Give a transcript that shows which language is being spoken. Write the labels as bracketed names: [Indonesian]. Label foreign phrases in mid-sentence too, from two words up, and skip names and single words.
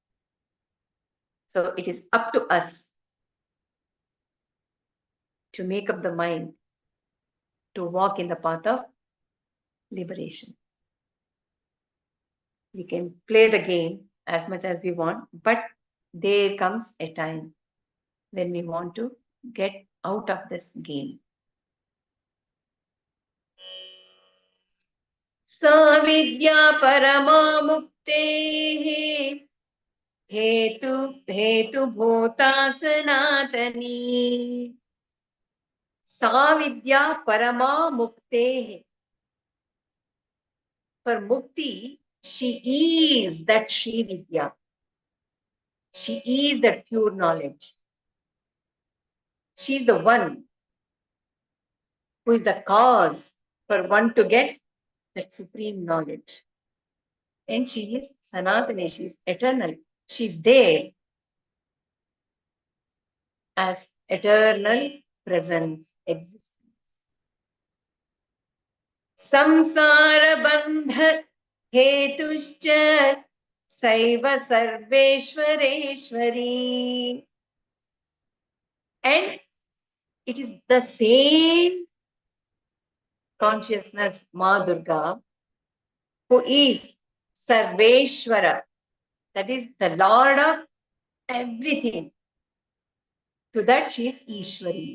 [English] So it is up to us to make up the mind to walk in the path of liberation. We can play the game as much as we want, but there comes a time when we want to get out of this game. [Sanskrit] Savidya parama muktehe hetu bhota sanatani. Savidya parama muktehe. [English] For mukti, she is that Sri Vidya. She is that pure knowledge. She is the one who is the cause for one to get that supreme knowledge. And she is Sanatani, she is eternal. She is there as eternal presence, existence. [Sanskrit] Samsara bandha hetuscha saiva sarveshwareshwari. [English] And it is the same consciousness, Maa Durga, who is Sarveshwara, that is the Lord of everything. To that she is Ishwari.